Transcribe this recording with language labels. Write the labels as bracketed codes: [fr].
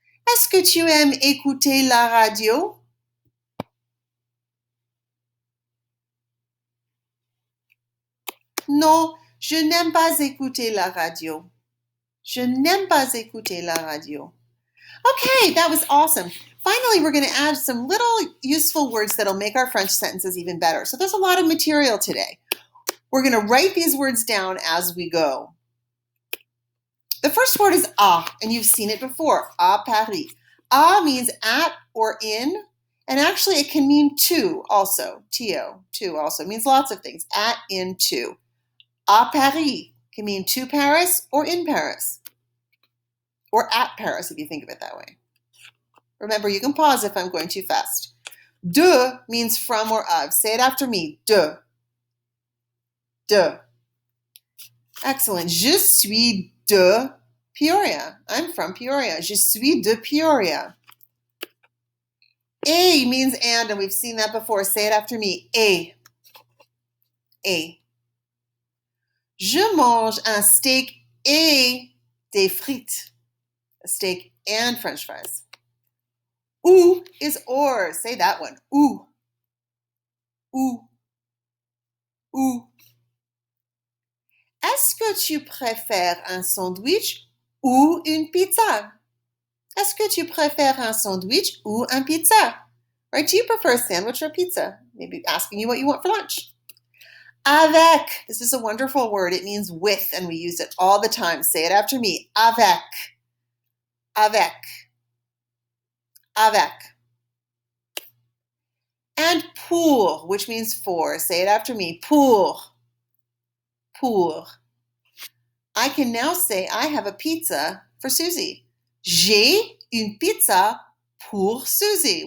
[fr] Est-ce que tu aimes écouter la radio? Non, je n'aime pas écouter la radio. Je n'aime pas écouter la radio. [en] Okay, that was awesome. Finally, we're going to add some little useful words that'll make our French sentences even better. So there's a lot of material today. We're going to write these words down as we go. The first word is à, and you've seen it before, à Paris. À means at or in, and actually it can mean to also, to, to also. It means lots of things, at, in, to. À Paris can mean to Paris or in Paris, or at Paris if you think of it that way. Remember, you can pause if I'm going too fast. De means from or of. Say it after me, de. De. Excellent. [fr] Je suis de Peoria. [en] I'm from Peoria. [fr] Je suis de Peoria. [en] Et means and we've seen that before. Say it after me. Et. Et. [fr] Je mange un steak et des frites. [en] A steak and French fries. Ou is or. Say that one. Ou. Ou. Ou. [fr] Est-ce que tu préfères un sandwich ou une pizza? Est-ce que tu préfères un sandwich ou un pizza? [en] Right? Do you prefer a sandwich or pizza? Maybe asking you what you want for lunch. Avec. This is a wonderful word. It means with, and we use it all the time. Say it after me. Avec. Avec. Avec. And pour, which means for. Say it after me. Pour. Pour. I can now say I have a pizza for Susie. [fr] J'ai une pizza pour Susie.